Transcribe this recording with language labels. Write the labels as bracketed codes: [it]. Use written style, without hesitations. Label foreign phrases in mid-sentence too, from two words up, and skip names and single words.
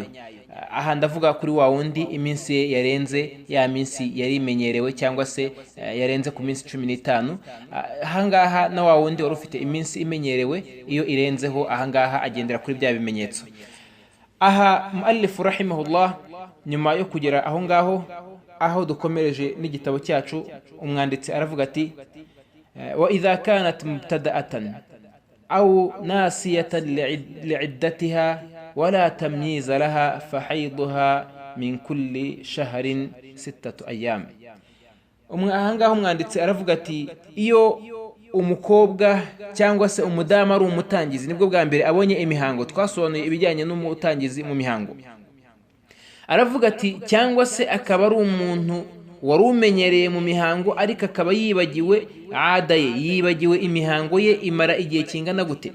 [rw] Aha ndavuga kuri wa wundi iminsi ye yarenze ya minsi yari imenyerewe cyangwa se yarenze ku minsi 15. Ahangaha na wa wundi wari ufite iminsi imenyerewe, iyo irenzeho ahangaha agendera kuri bya bimenyetso. Aha [ar] مؤلف رحمه الله [rw] nyuma yo kugera aho ngaho, aho dukomereje n'igitabo cyacu, umwanditsi aravuga ati [ar] وإذا كانت مبتدأة أو ناسية لعدتها ولا تمييز لها فحيضها من كل شهر 6 أيام. [rw] ahangaho umwanditsi aravuga ati iyo umukobwa cyangwa se umudamu ari umutangizi, nibwo bwa mbere abonye imihango. Twasobanuye ibijyanye n'umutangizi mu mihango. Aravuga ati cyangwa se akaba ari umuntu wari umenyereye mu mihango ariko akaba yibagiwe adaye, yibagiwe imihango ye imara igihe kingana gute.